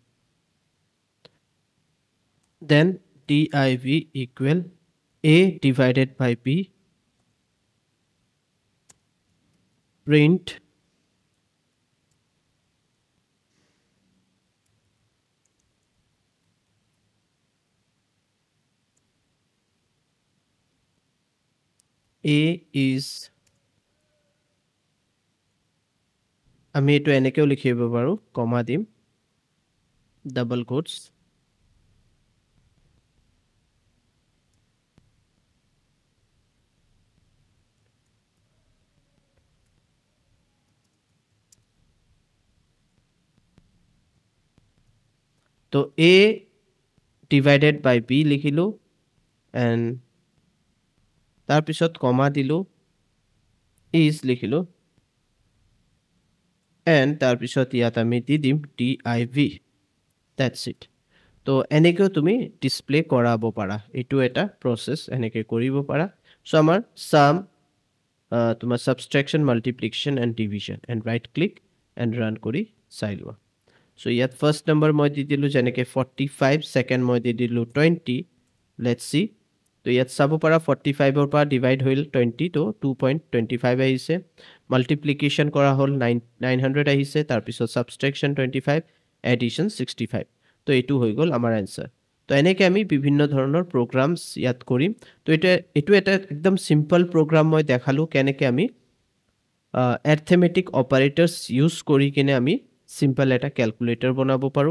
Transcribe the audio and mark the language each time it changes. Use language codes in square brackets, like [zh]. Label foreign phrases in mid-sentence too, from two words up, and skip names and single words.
[en] then div equal a divided by b print a is [as] আমি এটো এনেকেও লিখিব পাৰো কমা দিম [en] double quotes [as] তো [en] a divided by b [as] লিখিলো and তাৰ পিছত কমা দিলো is লিখিলো and তাৰ পিছত ইয়াত আমি দি দিম div [en] that's it [as] তো এনেকৈ তুমি ডিসপ্লে কৰাব পাৰা এটো এটা প্ৰসেস এনেকৈ কৰিব পাৰা সো আমাৰ sum তোমাৰ [en] subtraction multiplication and division and right click and run [as] কৰি চাই লোৱা so ইয়াত [en] first number [as] মই দি দিলো যেনেকৈ 45 second মই দি দিলো 20 [en] let's see [as] তো ইয়াত চাব পাৰা 45 ৰ পৰা ডিভাইড হইল 20 তো 2.25 আহিছে মাল্টিপ্লিকেশন কৰা হল 900 আহিছে তাৰ পিছত সাবট্ৰাকশন 25 এডিশন 65 তো এটো হৈ গল আমাৰ आंसर তো এনেকৈ আমি বিভিন্ন ধৰণৰ প্ৰগ্ৰামস ইয়াত কৰিম তো এটো এটা [en] simple program [as] মই দেখালো কেনেকৈ আমি [en] arithmetic operators use [as] কৰি কিনে আমি [en] simple calculator [as] বনাব পাৰো